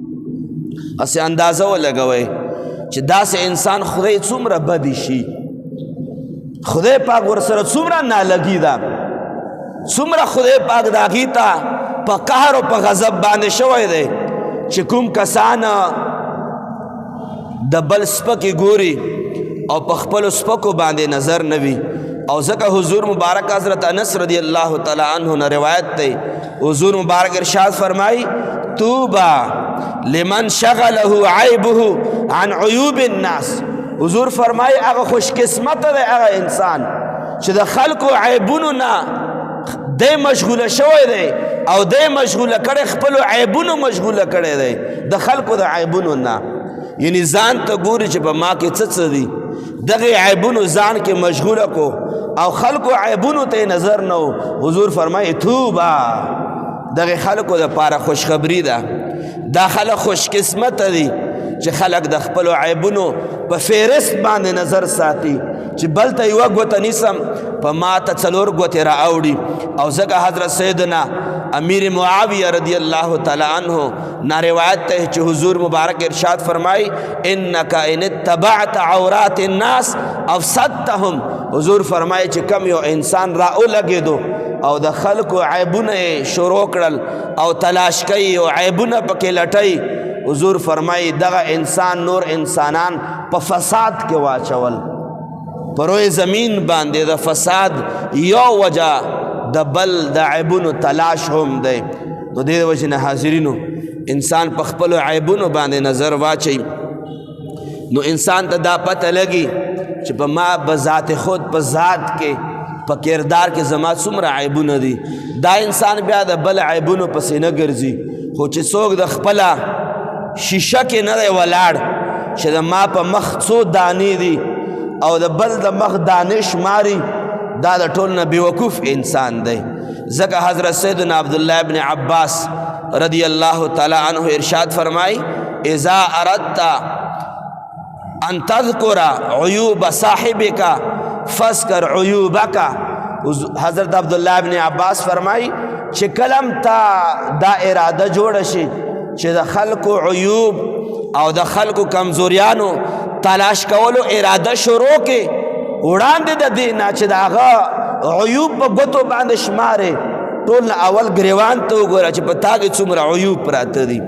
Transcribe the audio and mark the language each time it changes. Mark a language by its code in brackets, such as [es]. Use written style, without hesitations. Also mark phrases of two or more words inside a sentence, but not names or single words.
[ps] هسې اندازه ولګوئ چې داسې انسان خدای څومره بدی شي، خدای پاک ورسره څومره نالګي ده، څومره خدای پاک د هغې ته په قهر او په غضب باندې شوی دی چې کوم کسان د بل سپکې ګوري او په خپلو سپکو باندې نظر نه وي. او ځکه حضور مبارک حضرت انس [ar] رضی اللہ تعالی عنہ [ps] نے روایت دی، حضور مبارک ارشاد فرمائی [ar] توبا لمن شغله عیبه عن عیوب الناس. [ps] حضور فرمائی اگه خوش قسمت ده اگه انسان چې د خلکو عیبونو نه دی مشغوله شوی دی او دی مشغوله کړی خپلو عیبونو مشغوله کړی دی د خلکو د عیبونو نه. یعنی ځان ته ګوري چې په ما کې څه دي، دغه عیبونو ځان کې مشغوله کو او خلکو عیبونو ته نظر نه و. حضور فرمایي توبه دغه خلکو دپاره خوشخبري ده، دا خلک خوش قسمته دي چې خلک د خپلو عیبونو په فهرست باندې نظر ساتي چې بل ته یوه ګوته نیسم په ما ته 4 ګوتې را اوړي. او ځکه حضرت سیدنا امیر معاویه [ar] رضی اللہ تعالی عنہ [ps] نا روایت ته چې حضور مبارک ارشاد فرمائی [ar] انک ان اتبعت عورات الناس افسدتهم. [ps] حضور فرمائی چې کم یو انسان را اولګېدو او د خلکو عیبونه شروع کړل او تلاش کوي او عیبونه پکې لټوي، حضور فرمائی دغه انسان نور انسانان په فساد کې واچول. په روی زمین باندې د فساد یو وجه د بل د عیبونو تلاش هم دی. نو دې وجې نه حاضرینو انسان په خپلو عیبونو باندې نظر واچي. نو انسان ته دا پته لګي چې په ما بذات خود په ذات کې په کردار کې زما څومره عیبونه دي. دا انسان بیا د بل عیبونو پسې نه ګرځي، خو چې څوک د خپله شیشه کې نه دی ولاړ چې د ما په مخ څو دانې دي او د بل د مخ دانې شماري، دا د ټول نه بیوقوف انسان دی. ځکه حضرت سیدنا عبدالله ابن عباس [ar] رضی اللہ تعالی عنہ [ps] ارشاد فرمائی [ar] اذا اردت ان تذکر عیوب صاحبک فذکر عیوبک. [ps] حضرت عبداللہ ابن عباس فرمائی چې کلم تا دا اراده جوړ شي چې د خلکو عیوب او د خلکو کمزوریانو تلاش کولو اراده شروع کې، وړاندې د دې نه چې د هغه عیوب په ګوتو باندې شمارې، ټول نه اول ګریوان ته وګوره چې په تا کې څومره عیوب پراته دي.